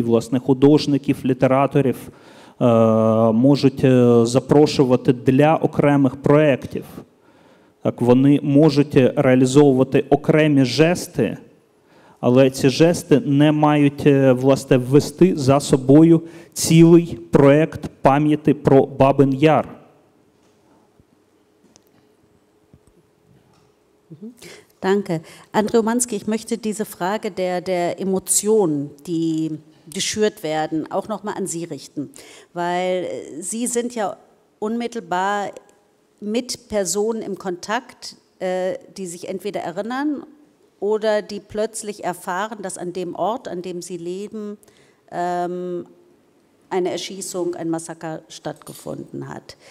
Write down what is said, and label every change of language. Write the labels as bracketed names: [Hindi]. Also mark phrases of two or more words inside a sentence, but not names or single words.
[Ukrainian] Власне, художників, літераторів можуть запрошувати для окремих проєктів. Так, вони можуть реалізовувати окремі жести, але ці жести не мають, власне, ввести за собою цілий проєкт пам'яті про Babyn Jar. [German] Danke. André Omanski, ich möchte diese Frage der Emotionen, die geschürt werden, auch nochmal an Sie richten. Weil Sie sind ja unmittelbar mit Personen im Kontakt, die sich entweder erinnern oder die plötzlich erfahren, dass an dem Ort, an dem sie leben, eine Erschießung, ein Massaker stattgefunden hat.